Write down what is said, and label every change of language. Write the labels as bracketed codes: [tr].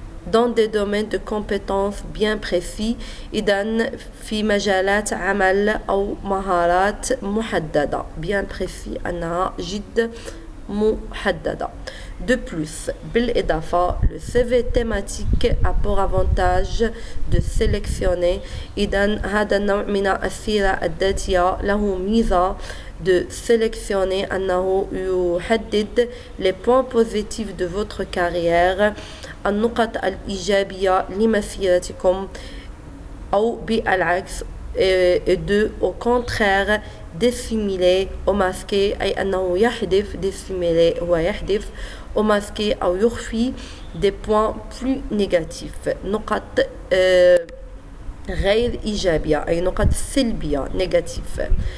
[fr] Dans des domaines de compétences bien précis. [ar] إذن في مجالات عمل أو مهارات محددة [fr] bien précis [ar] أنها جد محددة. [fr] De plus, [ar] بالإضافة, [fr] le CV thématique a pour avantage de sélectionner. [ar] إذن هذا النوع من السيرة الذاتية له ميزة [fr] de sélectionner [ar] أنه يحدد [fr] les points positifs de votre carrière، [ar] النقط الإيجابية لمسيرتكم، أو بالعكس [fr] et de au contraire dissimuler ou masquer، [ar] أي أنه يحذف [fr] dissimuler [ar] هو يحذف [fr] ou masquer [ar] أو يخفي [fr] des points plus négatifs، [ar] نقط غير إيجابية أي نقط سلبية [fr] négatif.